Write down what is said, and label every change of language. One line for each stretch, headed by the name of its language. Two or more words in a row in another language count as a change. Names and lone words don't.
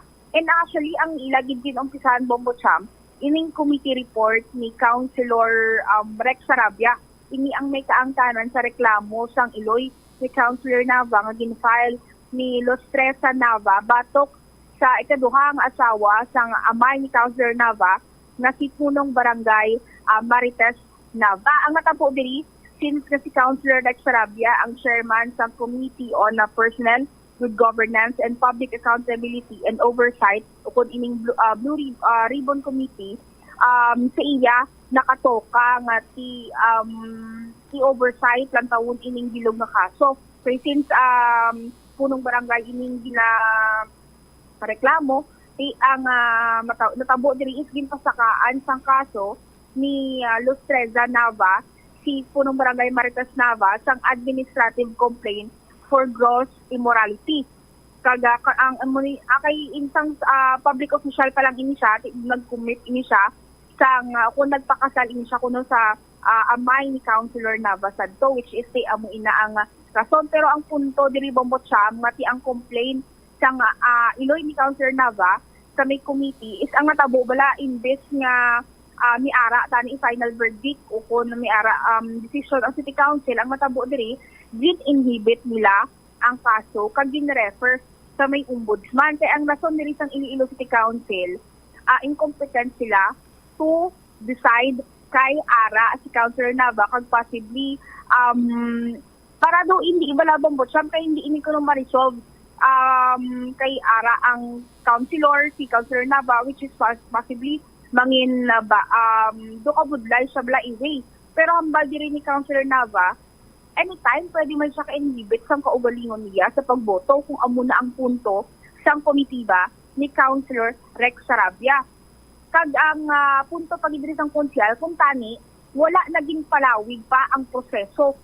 English: And actually,
Hiligaynon: ang ilagid din umpisahan Bombo Cham, ining
English: committee report
Hiligaynon: ni Councilor Rex Sarabia, ini ang may kaangtanan sa reklamo sang Iloy ni Councilor Nava nga ginfile ni Lostresa Nava batok sa ikaduhang asawa sang amay ni Councilor Nava na si Punong Barangay Marites Nava. Ang natabo diri, since si Councilor Rex Sarabia ang chairman sa Committee on Personnel, Good Governance and Public Accountability and Oversight o kung ining Blue Ribbon Committee, sa iya nakatoka nga ti oversight lang tawon ining bilog nga kaso. So since punong barangay ining reklamo ang natabo diri is ginpasakaan sang kaso ni Luz Treza Nava, si punong barangay Maritas Nava sang
English: administrative complaint for gross immorality.
Hiligaynon: Kaga ang kay insang
English: public official
Hiligaynon: pa lang ini siya, nag-commit ini siya sang kung nagpakasal ini siya kuno sa amay ni Councilor Nava sadto,
English: which is
Hiligaynon: amo ina ang rason. Pero ang punto diri Bombot Siam ngati ang complaint sang iloy ni Councilor Nava sa may committee is ang natabo bala imbes nga miara tani
English: final verdict
Hiligaynon: o kung miara decision ang City Council, ang natabo diri inhibit nila ang kaso kag gin-refer sa may ombudsman. Kaya ang rason diri sang Iloilo City Council, incompetent sila
English: to decide
Hiligaynon: kay ara si Councilor Nava kag possibly para daw hindi ibalabang Botsam kay hindi ini kuno ma-resolve kay ara ang councilor, si Councilor Nava,
English: which is
Hiligaynon: possibly mangin do kabudlay siya bala iway. Pero hambal diri ni Councilor Nava, anytime pwede man siya ka-inhibit sang kaugalingon niya sa pagboto kung amo na ang punto sang komitiba ni Councilor Rex Sarabia. Kag ang punto pagidiri sang konsyal kung tani wala naging palawig pa ang proseso.